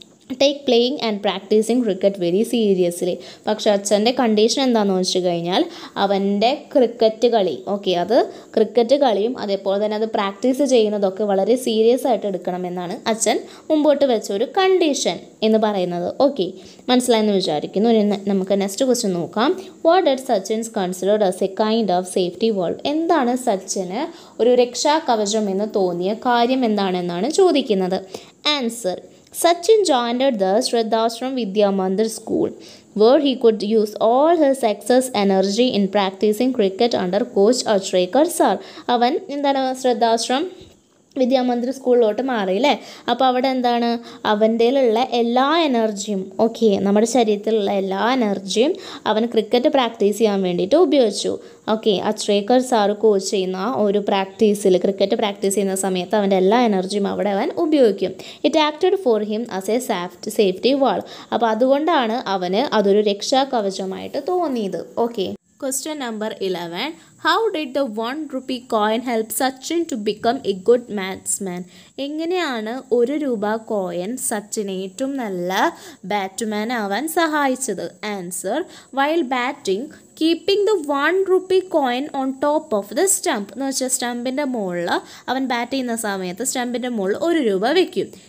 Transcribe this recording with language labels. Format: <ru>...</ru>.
<en>Take playing and practicing cricket very seriously.</en> <ml>പക്ഷെ അച്ഛൻ്റെ condition എന്താണെന്ന് വെച്ച് കഴിഞ്ഞാൽ അവൻ്റെ ക്രിക്കറ്റ് കളി, ഓക്കെ, അത് ക്രിക്കറ്റ് കളിയും അതേപോലെ തന്നെ അത് പ്രാക്ടീസ് ചെയ്യുന്നതൊക്കെ വളരെ സീരിയസ് ആയിട്ട് എടുക്കണമെന്നാണ് അച്ഛൻ മുമ്പോട്ട് വെച്ച ഒരു കണ്ടീഷൻ എന്ന് പറയുന്നത്. ഓക്കെ, മനസ്സിലായെന്ന് വിചാരിക്കുന്നു. ഇനി നമുക്ക് നെക്സ്റ്റ് ക്വസ്റ്റ്യൻ നോക്കാം.</ml> <en>What did Sachin's considered as a kind of safety valve?</en> <ml>എന്താണ് സച്ചിന് ഒരു രക്ഷാ കവചം എന്ന് തോന്നിയ കാര്യം എന്താണെന്നാണ് ചോദിക്കുന്നത്.</ml> <en>Answer: Sachin joined the Shraddhashram Vidya Mandir school, where he could use all his excess energy in practicing cricket under coach Achrekar sir.</en> <ml>അവൻ എന്താണ് ശ്രദ്ധാശ്രം വിദ്യാമന്ദിർ സ്കൂളിലോട്ട് മാറിയില്ലേ. അപ്പോൾ അവിടെ എന്താണ് അവൻ്റെയിലുള്ള എല്ലാ എനർജിയും, ഓക്കെ, നമ്മുടെ ശരീരത്തിലുള്ള എല്ലാ എനർജിയും അവൻ ക്രിക്കറ്റ് പ്രാക്ടീസ് ചെയ്യാൻ വേണ്ടിയിട്ട് ഉപയോഗിച്ചു. ഓക്കെ, അച്രേക്കർ സാറ് കോച്ച് ചെയ്യുന്ന ഒരു പ്രാക്ടീസിൽ, ക്രിക്കറ്റ് പ്രാക്ടീസ് ചെയ്യുന്ന സമയത്ത് അവൻ്റെ എല്ലാ എനർജിയും അവിടെ അവൻ ഉപയോഗിക്കും.</ml> <en>It acted for him as a safety wall.</en> <ml>അപ്പോൾ അതുകൊണ്ടാണ് അവന് അതൊരു രക്ഷാ കവചമായിട്ട് തോന്നിയത്. Okay, question number 11.</ml> <en>How did the 1 rupee coin help Sachin to become a good batsman?</en> <ml>എങ്ങനെയാണ് 1 രൂപ കോയിൻ സച്ചിനെ ഏറ്റവും നല്ല ബാറ്റ്മാൻ ആവാൻ സഹായിച്ചത്?</ml> <en>Answer: while batting keeping the 1 rupee coin on top of the stump.</en> <ml>എന്ന് വെച്ചാൽ സ്റ്റമ്പിൻ്റെ മുകളിൽ അവൻ ബാറ്റ് ചെയ്യുന്ന സമയത്ത് സ്റ്റമ്പിൻ്റെ മുകളിൽ 1 രൂപ വയ്ക്കും.</ml>